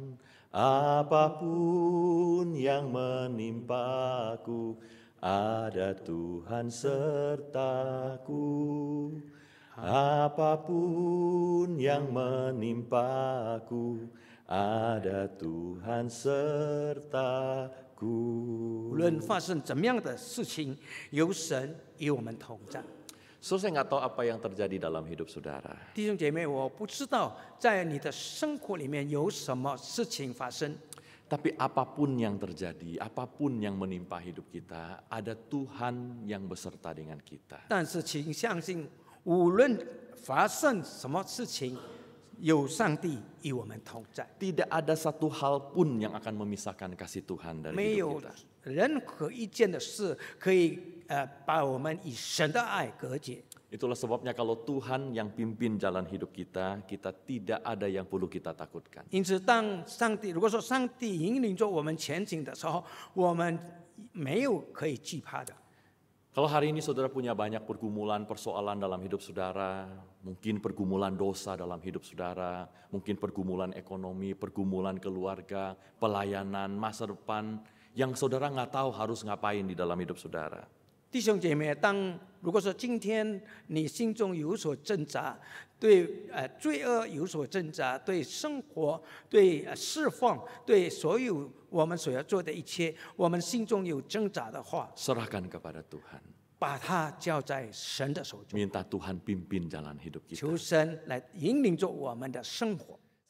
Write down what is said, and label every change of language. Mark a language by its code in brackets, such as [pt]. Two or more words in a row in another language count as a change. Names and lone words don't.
[id] Apapun yang menimpaku, ada Tuhan sertaku. Apapun yang menimpaku, ada Tuhan sertaku. [zh] 无论发生怎么样的事情，有神与我们同在。 [id] Saya nggak tahu apa yang terjadi dalam hidup saudara. [zh] 弟兄姐妹，我不知道在你的生活里面有什么事情发生， [id] Tapi apapun yang terjadi, apapun yang menimpa hidup kita, ada Tuhan yang beserta dengan kita. [zh] 但是请相信，无论发生什么事情，有上帝与我们同在， [id] Tidak ada satu hal pun yang akan memisahkan kasih Tuhan dari [zh] 没 [id] hidup [zh] 有 [id] kita. [zh] 任何一件的事可以把我们与神的爱隔绝。 [id] Itulah sebabnya kalau Tuhan yang pimpin jalan hidup kita, kita tidak ada yang perlu kita takutkan. [zh] 因此，如果说上帝引领着我们前行的时候，我们没有可以惧怕的。 [id] Kalau hari ini saudara punya banyak pergumulan, persoalan dalam hidup saudara, mungkin pergumulan dosa dalam hidup saudara, mungkin pergumulan ekonomi, pergumulan keluarga, pelayanan, masa depan, yang saudara nggak tahu harus ngapain di dalam hidup saudara. [zh] 弟兄姐妹，如果说今天你心中有所挣扎，对罪恶有所挣扎，对生活、对释放、对所有我们所要做的一切，我们心中有挣扎的话， [id] Serahkan kepada Tuhan. [zh] 把它交在神的手中， [id] Minta Tuhan pimpin jalan hidup kita. [zh] 求神来引领着我们的生活。